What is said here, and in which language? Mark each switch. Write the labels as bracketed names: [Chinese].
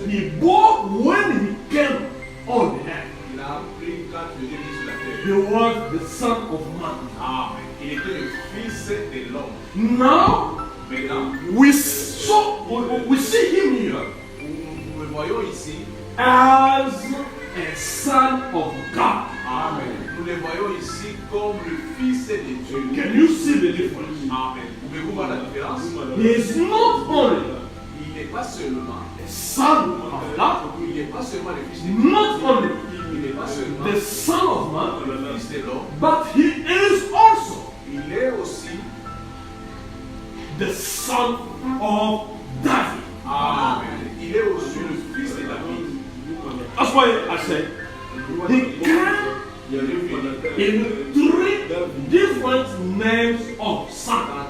[English] he bore when he came on the earth. [French] Il a pris quand il est venu sur la terre. [English] He was the Son of Man. Amen. [French] Il était le Fils de l'homme. [English] Now [French] Maintenant, [English] we see him here [French] nous le voyons ici. [English] as a Son of God. Amen. [French] Nous le voyons ici comme le Fils de Dieu. [English] Can you see the difference? Amen. [French] Pouvez-vous voir la différence? [English] He is not only [French] Il n'est pas seulement [English] a Son of God, [French] il n'est pas seulement le Fils de Dieu. [English] not only [French] Il n'est pas seulement [English] the Son of Man, [French] le Fils de l'homme. [English] but he is also [French] Il est aussi [English] the Son of David. Amen. [French] Il est aussi le Fils de David. [English] That's why I say he came in three different names of son.